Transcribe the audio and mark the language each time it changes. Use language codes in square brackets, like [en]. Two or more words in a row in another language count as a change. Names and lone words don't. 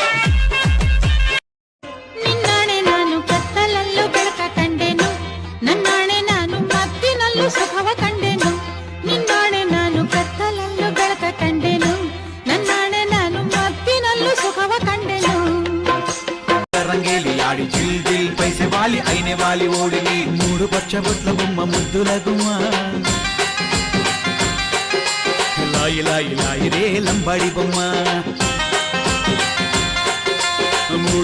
[kn] ನಿನ್ನಾಣೆ ನಾನು ಕತ್ತಲಲ್ಲೂ ಬೆಳಕ ಕಂಡೆನು ನನ್ನಾಣೆ ನಾನು ಮತ್ತಿನಲ್ಲೂ ಸುಖವ ಕಂಡೆನು ನಿನ್ನಾಣೆ ನಾನು ಕತ್ತಲಲ್ಲೂ ಬೆಳಕ ಕಂಡೆನು ನನ್ನಾಣೆ ನಾನು ಮತ್ತಿನಲ್ಲೂ ಸುಖವ ಕಂಡೆನು [lmn] రంగేలి ఆడి జిల్ జిల్ పైసే వాలి అయినే వాలి ఓడిని [te] మూడు పచ్చబొట్ల బొమ్మ ముద్దుల గుమ్మ లాయి లాయి లాయి రే లంబాడి బొమ్మ మూడు